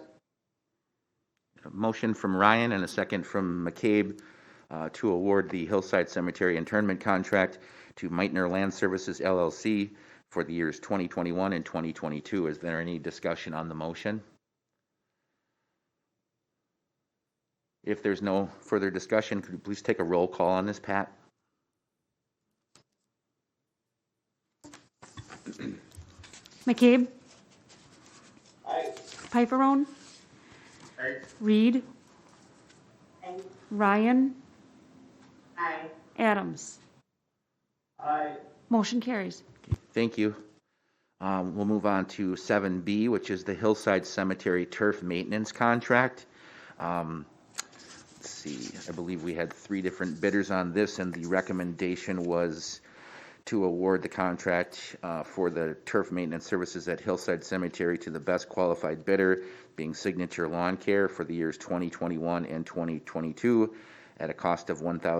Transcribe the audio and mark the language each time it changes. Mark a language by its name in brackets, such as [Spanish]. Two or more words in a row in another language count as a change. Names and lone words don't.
[English] A motion from Ryan and a second from McCabe to award the Hillside Cemetery internment contract to Meitner Land Services LLC for the years 2021 and 2022. Is there any discussion on the motion? If there's no further discussion, could you please take a roll call on this, Pat? McCabe, Aye. Piperone, Aye. Reed, Aye. Ryan, Aye. Adams. Aye. Motion carries. Thank you. We'll move on to 7B, which is the Hillside Cemetery turf maintenance contract. Let's see, I believe we had 3 different bidders on this, and the recommendation was to award the contract for the turf maintenance services at Hillside Cemetery to the best qualified bidder, being Signature Lawn Care, for the years 2021 and 2022 at a cost of